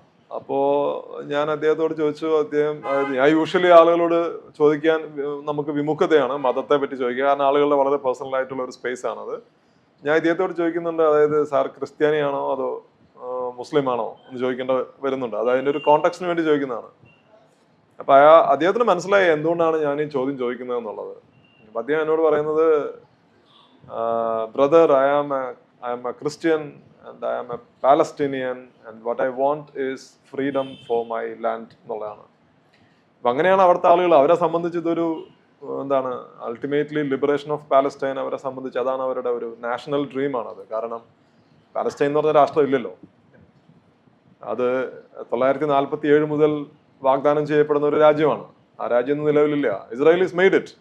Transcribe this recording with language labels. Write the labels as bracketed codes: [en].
[ml] അപ്പോൾ ഞാൻ അദ്ദേഹത്തോട് ചോദിച്ചു, ഞാൻ യൂഷ്വലി ആളുകളോട് ചോദിക്കാൻ നമുക്ക് വിമുഖതയാണ് മതത്തെ പറ്റി ചോദിക്കുക, കാരണം ആളുകളുടെ വളരെ പേഴ്സണൽ ആയിട്ടുള്ള ഒരു സ്പേസ് ആണത്. ഞാൻ ഇദ്ദേഹത്തോട് ചോദിക്കുന്നുണ്ട്, അതായത് സാർ ക്രിസ്ത്യാനിയാണോ അതോ മുസ്ലിം ആണോ എന്ന് ചോദിക്കേണ്ട വരുന്നുണ്ട്. അത് അതിൻ്റെ ഒരു കോൺടാക്സിന് വേണ്ടി ചോദിക്കുന്നതാണ്. അപ്പൊ അദ്ദേഹത്തിന് മനസ്സിലായി എന്തുകൊണ്ടാണ് ഞാൻ ഈ ചോദ്യം ചോദിക്കുന്നത് എന്നുള്ളത്. അപ്പൊ അദ്ദേഹം എന്നോട് പറയുന്നത്, [en] brother, I am a Christian and I am a Palestinian and what I want is freedom for my land [ml] എന്നുള്ളതാണ്. അപ്പം അങ്ങനെയാണ് അവിടുത്തെ ആളുകൾ. അവരെ സംബന്ധിച്ച് ഇതൊരു എന്താണ്, അൾട്ടിമേറ്റ്ലി ലിബറേഷൻ ഓഫ് പാലസ്റ്റൈൻ അവരെ സംബന്ധിച്ച് അതാണ് അവരുടെ ഒരു നാഷണൽ ഡ്രീമാണത്. കാരണം പാലസ്റ്റൈൻ എന്ന് പറഞ്ഞ രാഷ്ട്രം ഇല്ലല്ലോ. അത് 1947 മുതൽ വാഗ്ദാനം ചെയ്യപ്പെടുന്ന ഒരു രാജ്യമാണ്. ആ രാജ്യം നിലവിലില്ല. Israel [en] Is made it.